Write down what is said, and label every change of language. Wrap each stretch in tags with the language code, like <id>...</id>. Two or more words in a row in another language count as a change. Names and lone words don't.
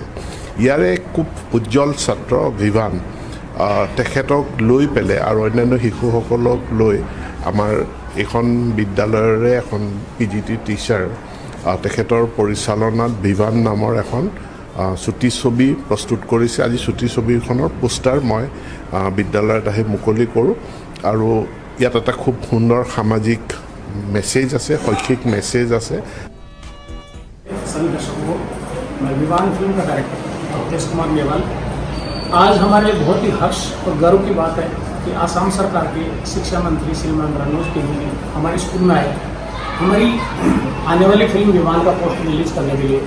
<as>ইয়াৰে খুব উজ্জ্বল ছাত্ৰ ভিভান, তেখেতক লৈ পেলাই আৰু অন্যান্য শিশুসকলক লৈ আমাৰ এখন বিদ্যালয়ৰে এখন PGT টিচাৰ তেখেতৰ পৰিচালনাত ভিভান নামৰ এখন চুটি ছবি প্ৰস্তুত কৰিছে। আজি চুটি ছবিখনৰ পোষ্টাৰ মই বিদ্যালয়ত আহি মুকলি কৰোঁ, আৰু ইয়াত এটা খুব সুন্দৰ সামাজিক মেছেজ আছে, শৈক্ষিক মেছেজ আছে।</as> <hi>सभी दर्शकों को, मैं विवान फिल्म का डायरेक्टर तप्तेश कुमार मेवाल। आज हमारे बहुत ही हर्ष और गर्व की बात है कि आसाम सरकार के शिक्षा मंत्री श्रीमान रणोज पेगू ने हमारे स्कूल में आए हमारी आने वाली फिल्म विवान का पोस्टर रिलीज करने के लिए।</hi>